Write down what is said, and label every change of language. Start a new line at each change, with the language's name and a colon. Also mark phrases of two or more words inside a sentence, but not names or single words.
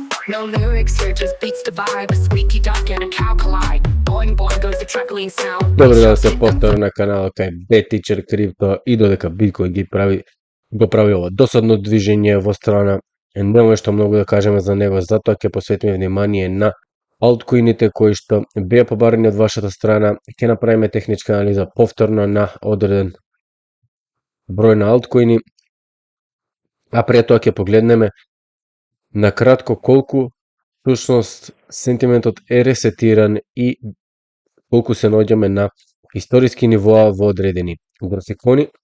English: No lyrics here, just beats the vibe. A squeaky duck and a cow collide. Boing boing goes the truckling sound.
Macedonian: Добро да се повтори на каналот кај BTeacher Crypto и додека Биткоин го прави ова досадно движење во страна, нема што многу да кажеме за него, затоа ќе посветиме внимание на алткоините кои што беа побарани од вашата страна. Ќе направиме техничка анализа повторно на одреден број на алткоини, а пред тоа ќе погледнеме на кратко колку всушност сентиментот е ресетиран и колку се наоѓаме на историски нивоа во одредени графикони.